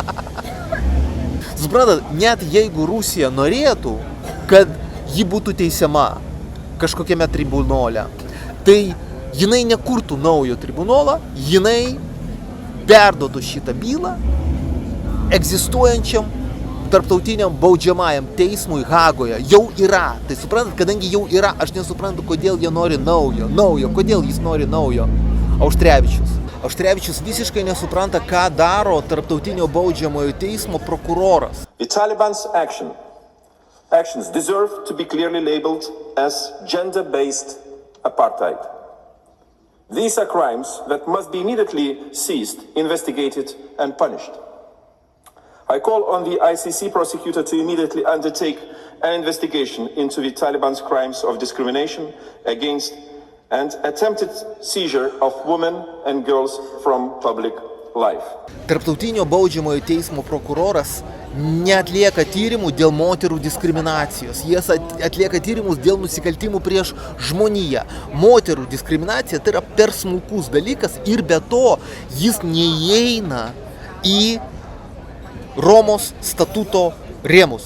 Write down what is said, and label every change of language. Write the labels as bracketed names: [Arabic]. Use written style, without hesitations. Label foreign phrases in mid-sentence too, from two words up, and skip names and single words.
[Lithuanian] Suprantat, net jeigu Rusija norėtų, kad ji būtų teisiama kažkokiame tribunole, tai jinai nekurtų naujo tribunolą, jinai perduotų šitą bylą egzistuojančiam tarptautiniam baudžiamajam teismui Hagoje. Jau yra. Tai suprantat, kadangi jau yra, aš nesuprantu, kodėl jie nori naujo. Kodėl jis nori naujo. Auštrevičius visiškai nesupranta, ką daro tarptautinio baudžiamojo teismo prokuroras. [English] The Taliban's actions deserve to be clearly labeled as gender-based apartheid. These are crimes that must be immediately seized, investigated and punished. I call on the ICC prosecutor to immediately undertake an investigation into the Taliban's crimes of discrimination against and attempted seizure of women and girls from public life. [Lithuanian] Tarptautinio baudžiamojo teismo prokuroras neatlieka tyrimų dėl moterų diskriminacijos. Jis atlieka tyrimus dėl nusikaltimų prieš žmoniją. Moterų diskriminacija tai yra per smulkus dalykas ir be to jis neįeina į Romos statuto rėmus.